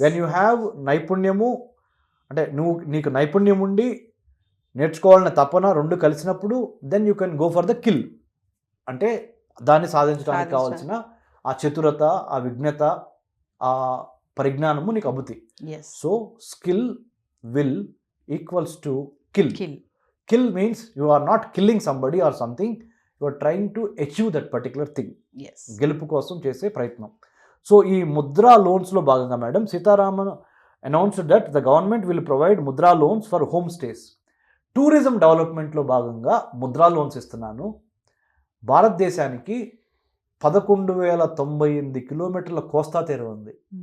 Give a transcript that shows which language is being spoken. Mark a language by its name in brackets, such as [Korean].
[English] when you have [Telugu] నైపుణ్యము, అంటే నీకు నైపుణ్యం ఉండి నేర్చుకోవాలనే తపన రెండు కలిసినప్పుడు [English] Then you can go for the kill. [Telugu] అంటే దాన్ని సాధించడానికి కావాల్సిన ఆ చతురత, ఆ విజ్ఞత, ఆ పరిజ్ఞానము నీకు అబ్బుతాయి. [English] Yes. So skill, will equals to kill. Kill. Kill means you are not killing somebody or something, you are trying to achieve that particular thing. Yes. [Telugu] గెలుపు కోసం చేసే ప్రయత్నం. సో ఈ ముద్రా లోన్స్లో భాగంగా [English] Madam Sitharaman announced that the government will provide Mudra loans for home stays. [Telugu] Tourism డెవలప్మెంట్లో భాగంగా Mudra loans ఇస్తున్నాను. భారతదేశానికి 11,098 కిలోమీటర్ల కోస్తా తీరం ఉంది.